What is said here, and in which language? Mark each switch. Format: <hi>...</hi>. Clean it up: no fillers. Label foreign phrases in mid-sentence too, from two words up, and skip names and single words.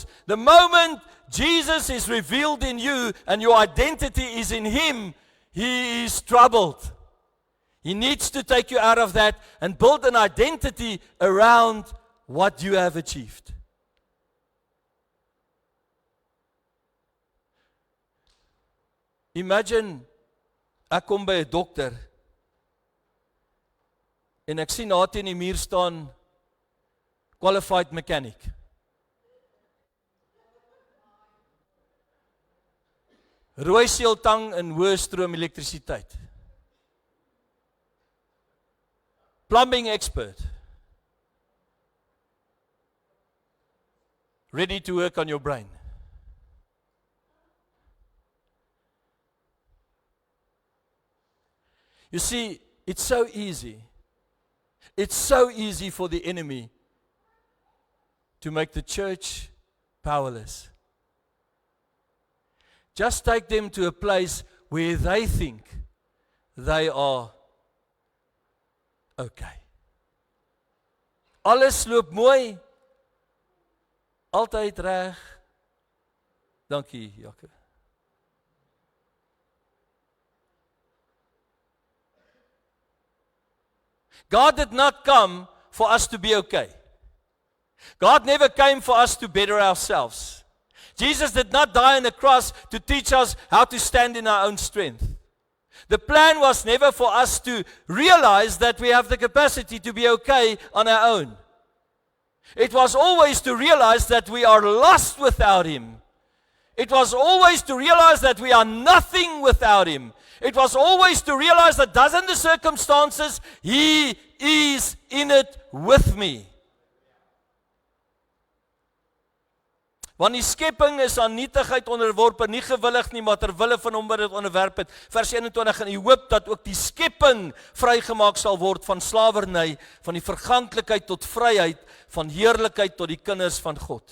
<en>The moment Jesus is revealed in you and your identity is in Him, he is troubled. He needs to take you out of that and build an identity around what you have achieved. Imagine,</en> <af>ek kom by 'n dokter en ek sien daar teen die muur staan</af> <en>qualified mechanic.</en> <af>Rooi seeltang en hoë stroom elektrisiteit.</af> <en>Plumbing expert. Ready to work on your brain. You see, it's so easy. It's so easy for the enemy to make the church powerless. Just take them to a place where they think they are okay.</en> <af>Alles loop mooi, altyd reg. Dankie, Jakob.</af> <en>God did not come for us to be okay. God never came for us to better ourselves. Jesus did not die on the cross to teach us how to stand in our own strength. The plan was never for us to realize that we have the capacity to be okay on our own. It was always to realize that we are lost without Him. It was always to realize that we are nothing without Him. It was always to realize that doesn't the circumstances, He is in it with me.</en> <af>Want die skepping is aan nietigheid onderworpe, nie gewillig nie, maar ter wille van hom wat dit onderwerp het. Vers 21, en U hoop dat ook die skepping vrygemaak sal word van slawerny, van die verganklikheid tot vryheid, van heerlikheid tot die kinders van God.</af>